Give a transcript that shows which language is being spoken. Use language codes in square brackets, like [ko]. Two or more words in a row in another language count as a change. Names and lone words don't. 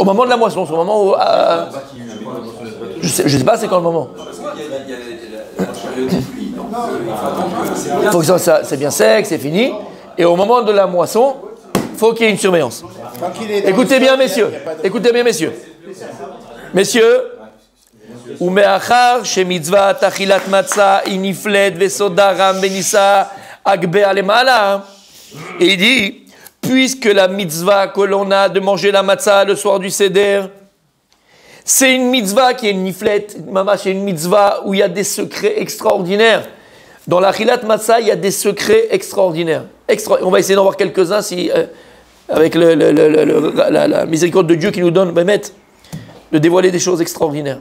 [fr] Au moment de la moisson, c'est au moment où... je sais pas c'est quand le moment. Parce qu'il y a la période des pluies, donc il faut que ça c'est bien sec, c'est fini. Et au moment de la moisson, il faut qu'il y ait une surveillance. Écoutez bien messieurs. Messieurs, [he] ומאחר שמצוות אכילת מצה היא נפלאת וסודה רם ונישא הגבה למעלה, [fr] il dit, puisque la mitzvah que l'on a de manger la matzah le soir du Seder, c'est une mitzvah qui est une niflette, c'est une mitzvah où il y a des secrets extraordinaires. Dans la [he] אכילת מצה, [fr] il y a des secrets extraordinaires. On va essayer d'en voir quelques-uns avec la miséricorde de Dieu qui nous donne, de dévoiler des choses extraordinaires.